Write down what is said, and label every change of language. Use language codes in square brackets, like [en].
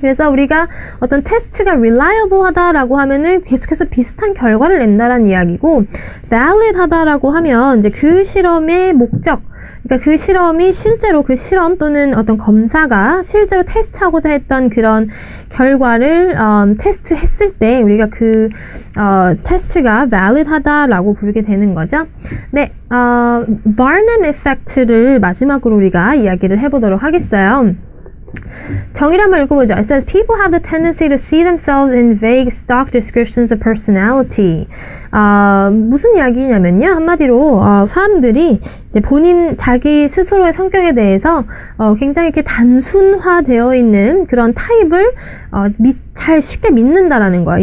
[ko] 그래서 우리가 어떤 테스트가 reliable 하다라고 하면은 계속해서 비슷한 결과를 낸다라는 이야기고, valid 하다라고 하면 이제 그 실험의 목적, 그러니까 그 실험이 실제로 그 실험 또는 어떤 검사가 실제로 테스트하고자 했던 그런 결과를 테스트했을 때 우리가 그 테스트가 valid하다라고 부르게 되는 거죠. 네, Barnum effect를 마지막으로 우리가 이야기를 해보도록 하겠어요. 정의를 한번 읽어보죠. [en] It says, people have the tendency to see themselves in vague stock descriptions of personality. [ko] 무슨 이야기냐면요. 한마디로 사람들이 이제 자기 스스로의 성격에 대해서 굉장히 이렇게 단순화되어 있는 그런 타입을 잘 쉽게 믿는다라는 거야.